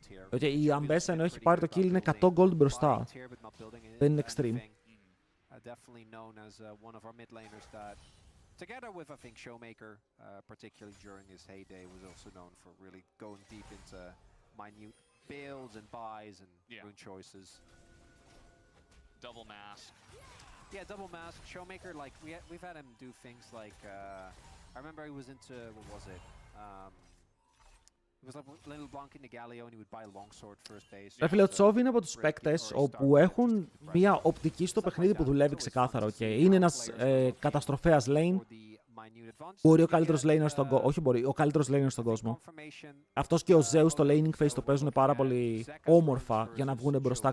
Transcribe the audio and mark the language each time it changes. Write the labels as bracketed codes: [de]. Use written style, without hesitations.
[el] Okay, η αμπέσα ενώ έχει πάρει το kill είναι 100 gold μπροστά. Δεν είναι extreme. [en] Definitely known as one of our mid laners that, together with I think Showmaker, particularly during his heyday, was also known for really going deep into minute builds and buys and rune choices. double mask. Yeah, double mask. Showmaker, like we've had him do things like I remember he was into what was it? It was like Little Blanc in the Galio and he would buy longsword first base. [el] Ρε φίλε, ο Τσόβι είναι από τους παίκτες όπου έχουν μια οπτική στο παιχνίδι που δουλεύει ξεκάθαρα. [en] Okay. [el] Είναι ένας καταστροφέας lane. Μπορεί ο καλύτερος laner στον κόσμο. Όχι, μπορεί, ο καλύτερος laner στον κόσμο. Αυτός και ο Zeus στο laning phase το παίζουν πάρα πολύ όμορφα για να βγουν μπροστά.